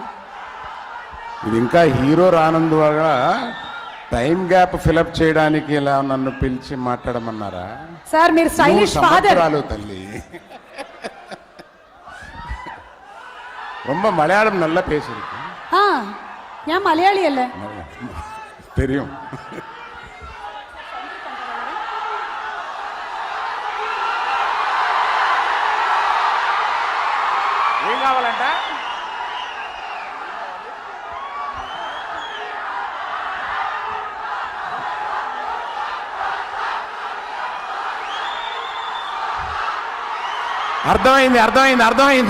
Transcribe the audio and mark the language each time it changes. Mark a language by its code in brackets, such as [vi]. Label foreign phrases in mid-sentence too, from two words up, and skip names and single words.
[te] ఇది ఇంకా హీరో రానందువల్ల [en] time gap fill up [te] చేయడానికి ఇలా నన్ను పిలిచి మాట్లాడమన్నారా? సార్ మీరు [en] stylish father [te] తల్లి. [ta] ரொம்ப மலையாளம் நல்லா பேசிருக்கு. [ml] ഞാൻ മലയാളിയല്ലേ? [ta] தெரியும். [te] ఏం కావాలంట? అర్థమైంది.